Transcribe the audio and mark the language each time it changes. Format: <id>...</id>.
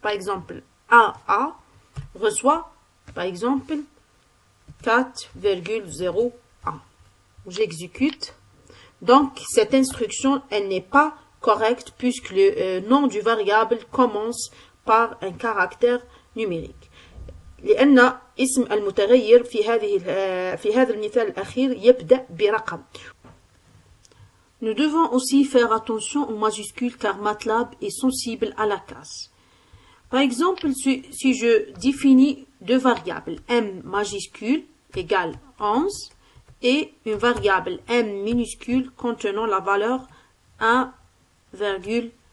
<fr>Par exemple, A reçoit par exemple 4,01. J'exécute. Donc, cette instruction, elle n'est pas correcte puisque le nom du variable commence par un caractère numérique.</fr> <ar>لأن اسم المتغير في هذا المثال الأخير يبدأ برقم.</ar> <fr>Nous devons aussi faire attention aux majuscules car MATLAB est sensible à la casse. Par exemple, si je définis deux variables m majuscule égale 11 et une variable m minuscule contenant la valeur 1,2.</fr>